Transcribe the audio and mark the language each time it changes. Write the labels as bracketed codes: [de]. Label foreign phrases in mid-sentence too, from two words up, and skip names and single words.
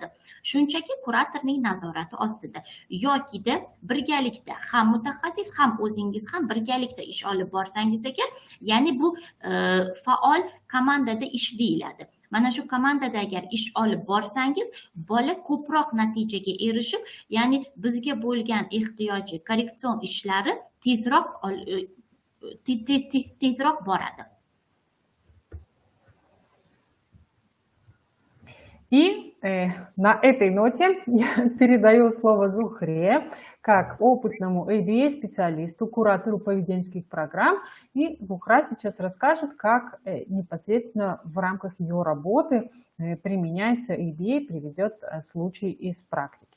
[uz] Shunchaki kuratorning nazorati ostida. Yokida birgalikda ham mutaxassis ham o'zingiz ham birgalikda ish olib borsangiz agar, ya'ni bu faol komandada ish deyiladi. Mana shu komandada agar ish olib borsangiz, bola ko'proq natijaga erishib, ya'ni bizga bo'lgan ehtiyoji, korreksion ishlari tezroq boradi. [ru] И на этой ноте я передаю слово Зухре, как опытному ABA-специалисту, куратору поведенческих программ. И Зухра сейчас расскажет, как непосредственно в рамках ее работы применяется ABA, приведет случай из практики.